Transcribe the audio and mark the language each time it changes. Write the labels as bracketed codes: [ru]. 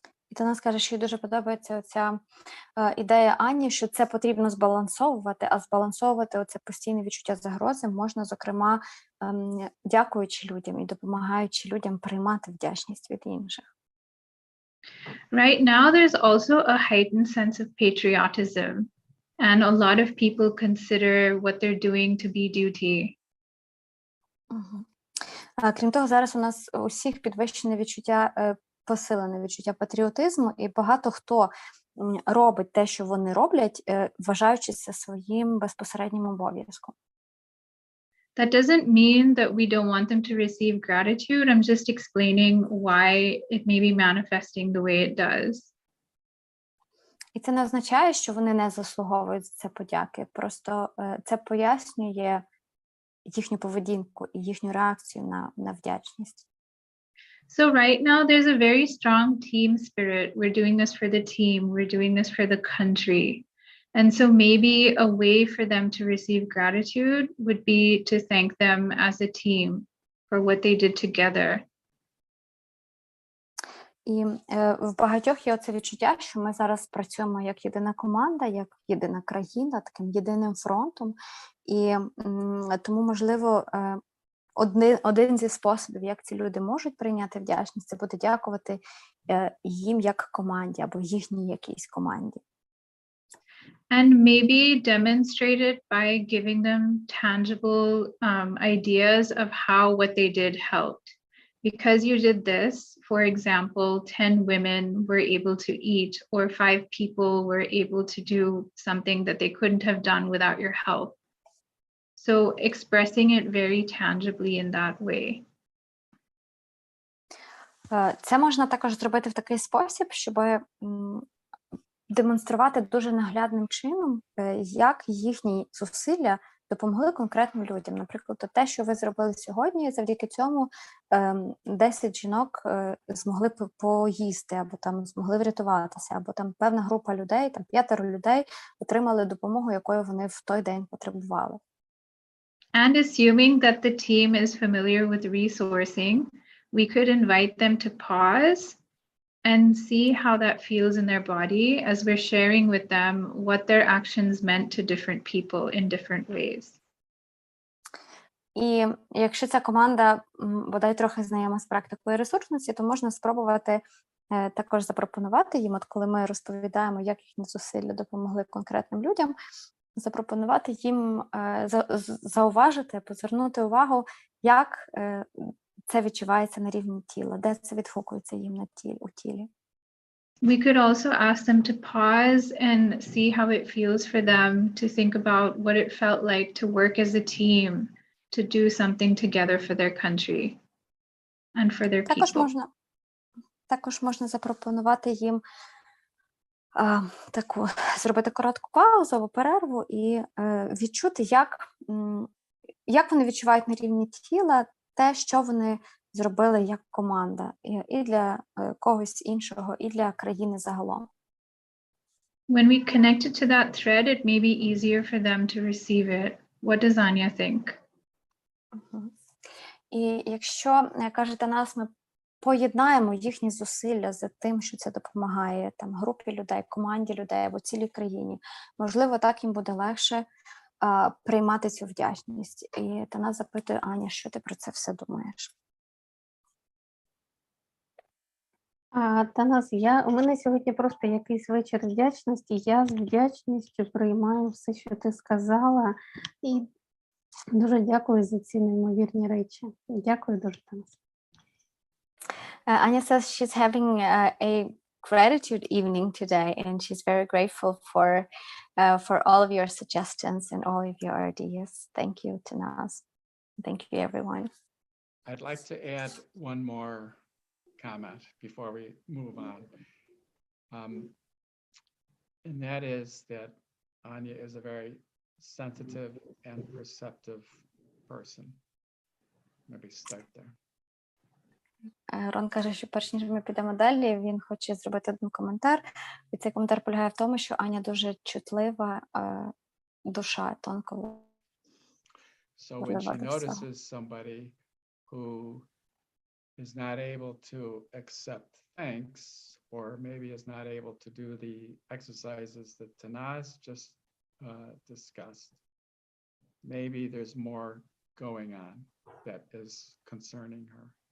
[uk] І Танас каже, що їй дуже подобається оця ідея Ані, що це потрібно збалансовувати, а збалансовувати оце постійне відчуття загрози можна, зокрема, дякуючи людям і допомагаючи людям приймати вдячність від інших. [en] Right now, there's also a heightened sense of patriotism, and a lot of people consider what they're doing to be duty. [uk] Крім того, зараз у нас у всіх підвищене відчуття, посилене відчуття патріотизму, і багато хто робить те, що вони роблять, вважаючи це своїм безпосереднім обов'язком. [en] That doesn't mean that we don't want them to receive gratitude. I'm just explaining why it may be manifesting the way it does. [uk] І це не означає, що вони не заслуговують за це подяки. Просто це пояснює їхню поведінку і їхню реакцію на вдячність. [en] So right now, there's a very strong team spirit. We're doing this for the team. We're doing this for the country. And so maybe a way for them to receive gratitude would be to thank them as a team for what they did together. [uk] І в багатьох є оце відчуття, що ми зараз працюємо як єдина команда, як єдина країна, таким єдиним фронтом. І тому, можливо, один зі способів, як ці люди можуть прийняти вдячність, це буде дякувати їм як команді або їхній якійсь команді. [en] And maybe demonstrate it by giving them tangible ideas of how what they did helped. Because you did this, for example, 10 women were able to eat, or 5 people were able to do something that they couldn't have done without your help. So expressing it very tangibly in that way. [uk] Це можна також зробити в такий спосіб, щоб демонструвати дуже наглядним чином, як їхні зусилля допомогли конкретним людям. Наприклад, те, що ви зробили сьогодні, завдяки цьому 10 жінок змогли поїсти, або там змогли врятуватися, або там певна група людей, там 5 людей отримали допомогу, якої вони в той день потребували. [en] And assuming that the team is familiar with resourcing, we could invite them to pause and see how that feels in their body as we're sharing with them what their actions meant to different people in different ways. [uk] І якщо ця команда бодай трохи знайома з практикою ресурсності, то можна спробувати також запропонувати їм, от коли ми розповідаємо, як їхні зусилля допомогли конкретним людям, запропонувати їм зауважити, позвернути увагу, як це відчувається на рівні тіла, де це відгукується їм у тілі. [en] We could also ask them to pause and see how it feels for them to think about what it felt like to work as a team, to do something together for their country and for their people. [uk] Також можна запропонувати їм зробити коротку паузу або перерву і відчути, як вони відчувають на рівні тіла те, що вони зробили як команда, і для когось іншого, і для країни загалом. [en] When we connect it to that thread, it may be easier for them to receive it. What does Anya think? [uk] І якщо, кажете нас, ми поєднаємо їхні зусилля з тим, що це допомагає там групі людей, команді людей або цілій країні, можливо, так їм буде легше приймати цю вдячність. І Танас запитує: Аня, що ти про це все думаєш? Танас, у мене сьогодні просто якийсь вечір вдячності. Я з вдячністю приймаю все, що ти сказала. І дуже дякую за ці неймовірні речі. Дякую дуже, Танас. [en] Anya says she's having a gratitude evening today, and she's very grateful for all of your suggestions and all of your ideas. Thank you, Tanaz. Thank you, everyone. I'd like to add one more comment before we move on. And that is that Anya is a very sensitive and perceptive person. Maybe start there. [uk] Рон каже, що перш ніж ми підемо далі, він хоче зробити один коментар. І цей коментар полягає в тому, що Аня дуже чутлива душа, тонко. [en] So when she notices somebody who is not able to accept thanks, or maybe is not able to do the exercises that Tanaz just discussed, maybe there's more going on that is concerning her.